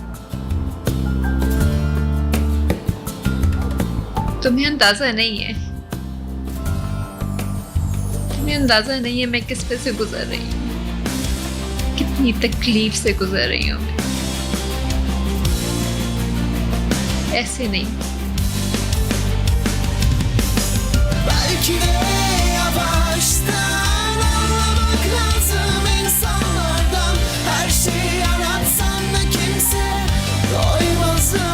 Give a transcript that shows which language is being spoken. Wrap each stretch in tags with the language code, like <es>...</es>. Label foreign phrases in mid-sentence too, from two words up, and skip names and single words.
<hi>तुम्हें अंदाजा नहीं है, मैं किस पे से गुजर रही हूँ, कितनी तकलीफ से गुजर रही हूँ मैं। ऐसे नहीं।</hi> <tr>Belki de yavaştan anlamak lazım insanlardan. Her şeyi anlatsan da kimse doymaz.</tr>